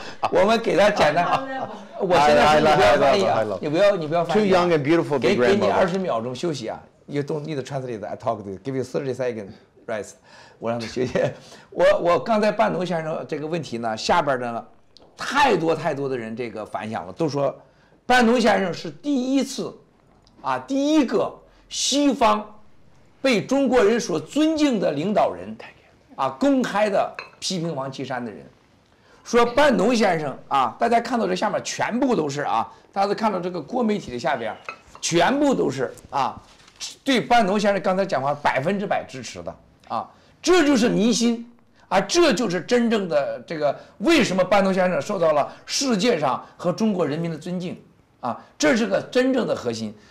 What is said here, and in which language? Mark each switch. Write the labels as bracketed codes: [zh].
[zh] 我们给他简单，我现在你不要翻译啊，你不要翻译。 [en] Too young and beautiful to be grandmother. [zh] 给你20秒钟休息啊 ， [en] You don't need to translate. I talk to you. Give you 30 seconds rest. [zh] 我让他休息。我刚才半农先生这个问题呢，下边呢太多的人这个反响了，都说半农先生是第一次。第一个西方被中国人所尊敬的领导人，公开的批评王岐山的人，说半农先生大家看到这下面全部都是大家都看到这个郭媒体的下边，全部都是对半农先生刚才讲话100%支持的这就是民心这就是真正的这个为什么半农先生受到了世界上和中国人民的尊敬这是个真正的核心。